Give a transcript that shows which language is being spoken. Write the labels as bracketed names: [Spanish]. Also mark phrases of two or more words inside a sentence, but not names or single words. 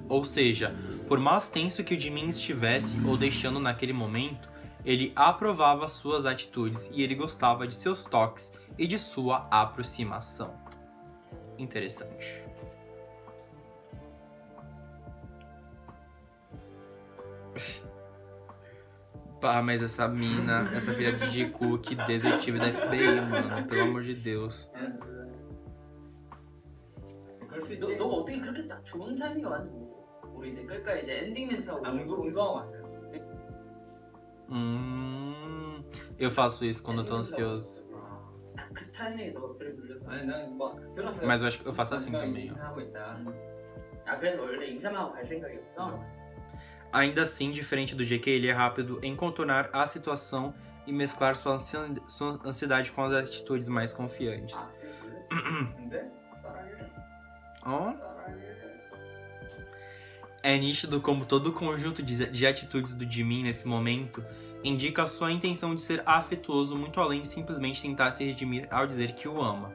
[Portuguese] Ou seja, por mais tenso que o Jimin estivesse ou deixando naquele momento, ele aprovava suas atitudes e ele gostava de seus toques e de sua aproximação. Interessante. Pá, mas essa mina, essa filha de Jiku, que detetive da FBI, mano. Pelo amor de Deus. [Korean] 그럴 수 있지. 너 어떻게 그렇게 딱 좋은 타이밍에 왔는지 모르겠어. 우리 이제 끝까지 이제 엔딩 멘트하고. 운동하고 왔어요. [Portuguese] Eu faço isso quando eu tô ansioso. [Korean] 그 타이밍에 너가 그래 눌려서. 아니 난막 들었어요. [Portuguese] Mas eu acho que eu faço assim também. [Korean] 인사하고 있다. 그래서 원래 인사만 하고 갈 생각이었어? [Portuguese] Ainda assim, diferente do JK, ele é rápido em contornar a situação e mesclar sua ansiedade com as atitudes mais confiantes. [Korean] 근데 Oh. [Portuguese] É nítido como todo o conjunto de atitudes do Jimin nesse momento indica sua intenção de ser afetuoso muito além de simplesmente tentar se redimir ao dizer que o ama.